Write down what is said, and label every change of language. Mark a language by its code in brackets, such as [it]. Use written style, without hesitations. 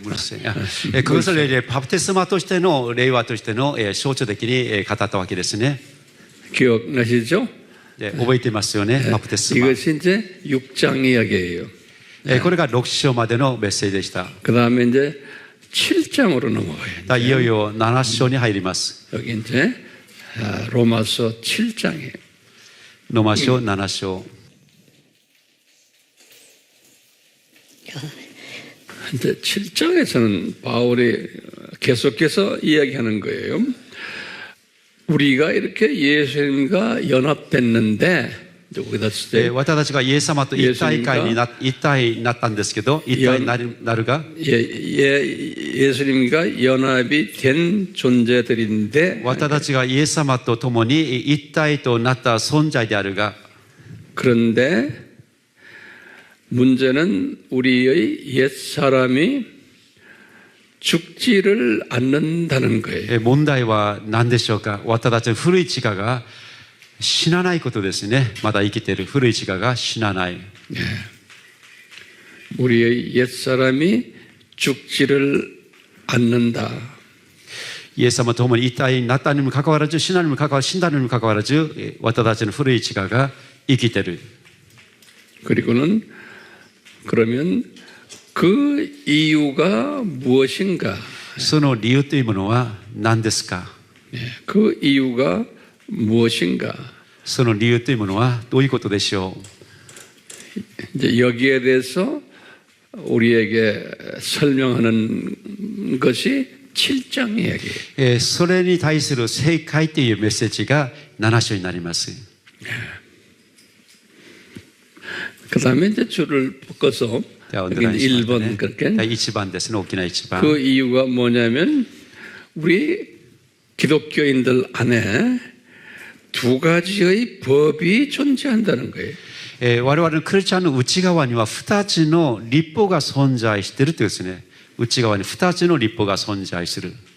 [ko] 그것을 [ja] 바프티스마 としての令和としての象徴的に語ったわけですね。 [ko] 기억나시죠? [ja] 覚えてますよね。バプテスマ。 [ko] 이것이 이제 6장 이야기예요. [ja] これが6章までのメッセージでした。 [ko] 그다음에 이제 7장으로 넘어가요. [ja] いよいよ7章に入ります。 [ko] 여기 이제 로마서 7장이에요. [ja] ローマ書7章。 [ko] 이제 7장에서는 바울이 계속해서 이야기하는 거예요. 우리가 이렇게 예수님과 연합됐는데 [ja] 私たちがイエス様と一体になったんですけど、一体になるが [ko] 예수님과 연합이 된 존재들인데 [ja] 私たちがイエス様と共に一体となった存在であるが [ko] 그런데 문제는 우리의 옛사람이 죽지를 않는다는 거예요. [ja] 問題は何でしょうか。私たちの古い自我が死なないことですね。まだ生きている古い自我が死なない。 [ko] 우리의 옛사람이 죽지를 않는다. [ja] イエス様と共に一体になったにもかかわらず、死んだにもかかわらず、私たちの古い自我が生きている。 [ko] 그리고는 그러면 그 이유가 무엇인가? [ja] その理由というものは何ですか。 [ko] 그 이유가 무엇인가? [ja] その理由というものはどういうことでしょう。 [ko] 이제 여기에 대해서 우리에게 설명하는 것이 7장 이야기예요. [ja] それに対する正解というメッセージが7章になります。 [ko] 그 다음에 이제 줄을 묶어서 1번 그렇게 [ja] 1番ですね。大きな1番。 [ko] 그 이유가 뭐냐면 우리 기독교인들 안에 두 가지의 법이 존재한다는 거예요. [ja] 我々のクリスチャンの内側には2つの律法が存在しているというですね。内側に2つの律法が存在する。